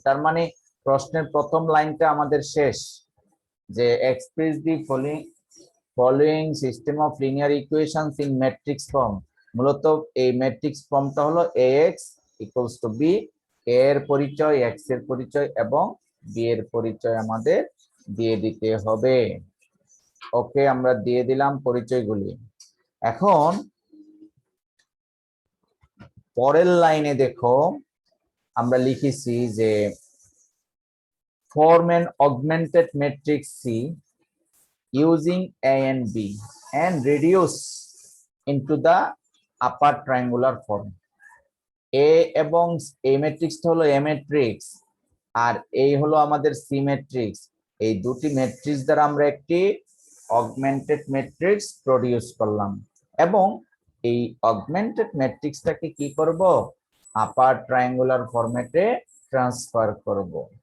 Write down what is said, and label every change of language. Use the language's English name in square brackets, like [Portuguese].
[Bangla] তার মানে প্রশ্নের প্রথম লাইনটা আমাদের শেষ, যে [English] Express the following system of linear equations in matrix form. [Bangla] মূলত এই ম্যাট্রিক্স ফর্মটা হলো ax ইকুয়ালস টু বি, এর পরিচয়, এক্স এর পরিচয় এবং বি এর পরিচয় আমাদের দিয়ে দিতে হবে। ওকে, আমরা দিয়ে দিলাম পরিচয়গুলি। এখন পরের লাইনে দেখো আমরা লিখেছি যে [English] form an augmented matrix C using A and B and reduce into the upper triangular form. [Bangla] A এবং A ম্যাট্রিক্সটা হলো A ম্যাট্রিক্স আর এই হলো আমাদের C ম্যাট্রিক্স। এই দুটি ম্যাট্রিক্স দ্বারা আমরা একটি অগমেন্টেড ম্যাট্রিক্স প্রডিউস করলাম এবং এই অগমেন্টেড ম্যাট্রিক্সটাকে কি করব, আপার ট্রায়াঙ্গুলার ফরম্যাটে ট্রান্সফার করব।